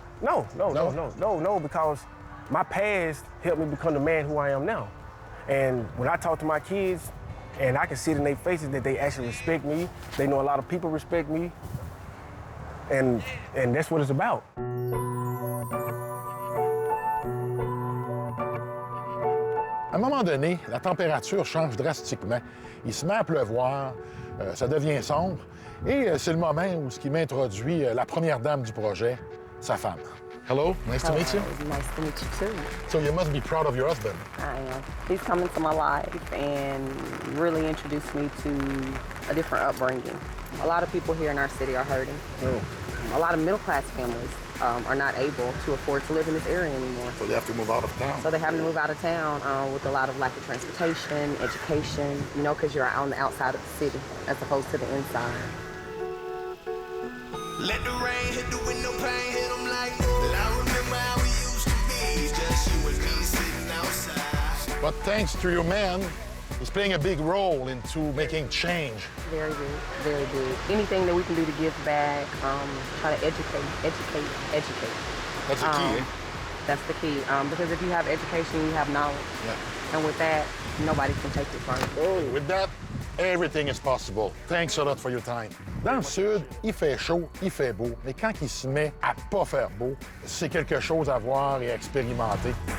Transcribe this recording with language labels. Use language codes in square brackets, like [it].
[en] No, because my past helped me become the man who I am now. And when I talk to my kids, and I can see it in their faces that they actually respect me, they know a lot of people respect me, and that's what it's about. [fr] À un moment donné, la température change drastiquement. Il se met à pleuvoir, ça devient sombre, et c'est le moment où ce qui m'introduit la première dame du projet, sa femme. [en] Hello, nice to meet you. Nice to meet you too. So you must be proud of your husband. I am. He's come into my life and really introduced me to a different upbringing. A lot of people here in our city are hurting. A lot of middle-class families are not able to afford to live in this area anymore. So they have to move out of town. So they have to move out of town with a lot of lack of transportation, education, you know, because you're on the outside of the city as opposed to the inside. Let the rain hit the window pane, hit them like, I remember how we used to be, just you and me sitting outside. But thanks to your man, he's playing a big role into making change. Very good, very good. Anything that we can do to give back, try to educate. That's the key, eh? That's the key, because if you have education, you have knowledge. Yeah. And with that, nobody can take it from you. With that, everything is possible. Thanks a lot for your time. [fr] Dans le sud, il fait chaud, il fait beau, mais quand il se met à pas faire beau, c'est quelque chose à voir et à expérimenter.